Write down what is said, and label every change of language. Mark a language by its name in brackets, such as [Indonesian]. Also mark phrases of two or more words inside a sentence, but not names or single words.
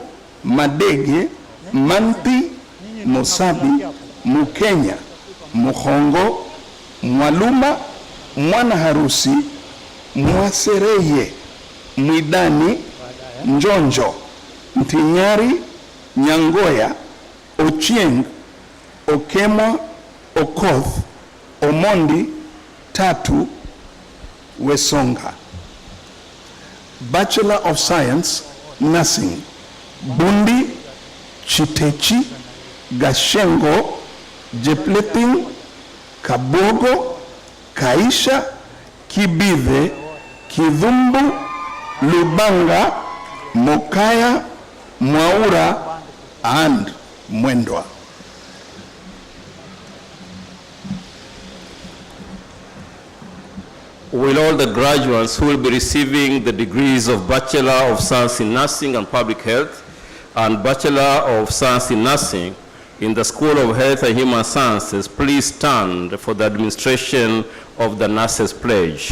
[English] Madege Manti Mosabi Mukenya Muhongo Mwaluma Mwana Harusi Mwasereye Mwidani Njonjo Mtinyari Nyangoya Ochieng Okema Okoth Omondi Tatu Wesonga. Bachelor of Science Nursing Bundi Chitechi Gashengo Jepleting Kabogo Kaisha Kibithe Kidhumbu Lubanga Mokaya Mwaura and Mwendwa. Will all the graduates who will be receiving the degrees of Bachelor of Science in Nursing and Public Health and Bachelor of Science in Nursing in the School of Health and Human Sciences please stand for the administration of the Nurses' Pledge?